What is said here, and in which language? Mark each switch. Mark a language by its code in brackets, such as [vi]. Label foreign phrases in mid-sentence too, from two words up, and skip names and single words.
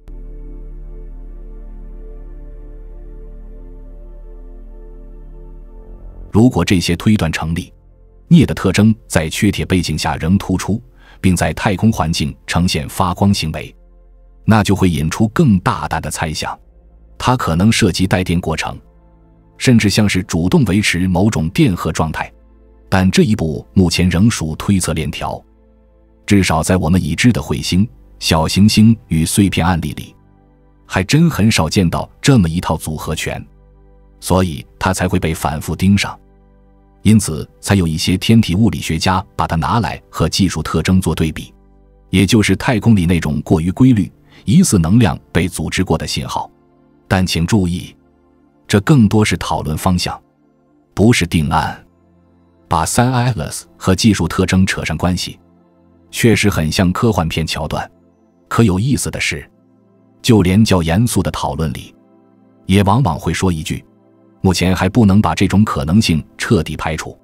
[zh] 如果這些推断成立，鎳的特徵在缺鐵背景下仍突出，並在太空環境呈現發光行為，那就會引出更大膽的猜想，它可能涉及帶電過程，甚至像是主動維持某種電荷狀態。但這一步目前仍屬推測鏈條，至少在我們已知的彗星、小行星與碎片案例裡，還真很少見到這麼一套組合拳，所以它才會被反覆盯上。因此才有一些天體物理學家把它拿來和技術特徵做对比，也就是太空裡那種過於規律、疑似能量被組織過的信號。但請注意，這更多是討論方向，不是定案。把 Sun Atlas 和技術特徵扯上關係，確實很像科幻片橋段。可有意思的是，就連較嚴肅的討論裡，也往往會說一句，目前還不能把這種可能性徹底排除。